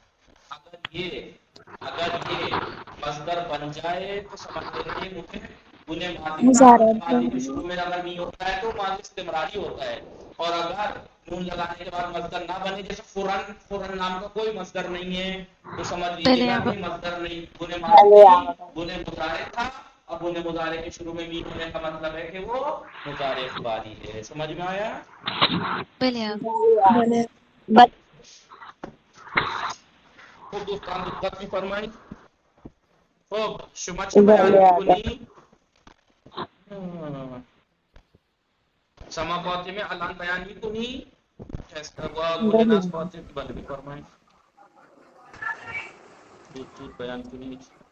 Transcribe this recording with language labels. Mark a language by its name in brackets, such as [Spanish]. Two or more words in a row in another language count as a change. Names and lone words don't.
[Urdu] اگر یہ مصدر بن جائے تو سمجھ لینا یہ بنے ماضی تھا، بنے ماضی کے شروع میں اگر می ہوتا ہے تو ماضی استمراری ہوتا ہے، اور اگر نون لگانے کے بعد مصدر نہ بنے، جیسے فورن نام کا کوئی مصدر نہیں ہے، تو سمجھ لیجیے پہلے گا اب کہ مصدر نہیں، بنے ماضی بنے مضارع تھا، اور بنے مضارع کے شروع میں می ہونے کا مطلب ہے کہ وہ مضارع اخباری ہے۔ سمجھ میں آیا؟ پہلے اب [Persian] خوب دوستان دقت بھی فرمائی، خوب شما چه بیان می‌کنی؟ شما فاطمه الان بیان می‌کنی؟ و گلناز فاطمه بله بفرمایید. زود بیان کنید.